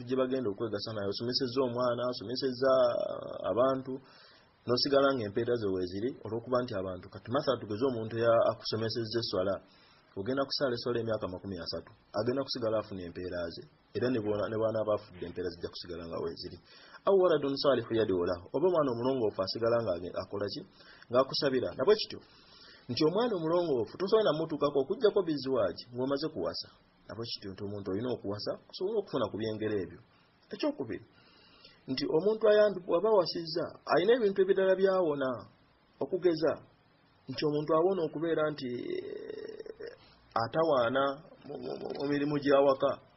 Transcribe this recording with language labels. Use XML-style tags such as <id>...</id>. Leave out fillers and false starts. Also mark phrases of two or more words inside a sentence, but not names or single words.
<lg>gye bagenda okwegasa naye osomesezza omwana osomesezza abantu n'osigala ng'empeera ze weeziri olw'okuba nti abantu kati masala tugeze omuntu akusomesezza eswala ogenda kusaala eswala emyaka 30 agenda kusigala afuna empeera ze era ne bwana abafudde empeera zijja kusigala nga weeziri aw</lg> <ar>ولد صالح يدعو له</ar> <lg>oba omwana omulongoofu asigala nga akola ki ng'akusabira nabwe kityo nti omwana omulongoofu tosobola namutuukako okuggyako biziwaaji ng'omaze kuwasa nabwe kityo nti omuntu olina okuwasa osobola okufuna ku byengero ebyo ekyokubiri nti omuntu ayambibwa aba wasizza alina ebintu ebirala byawona okugeza nti omuntu awona okubeera nti atawaana mu mirimu gy'awaka</lg>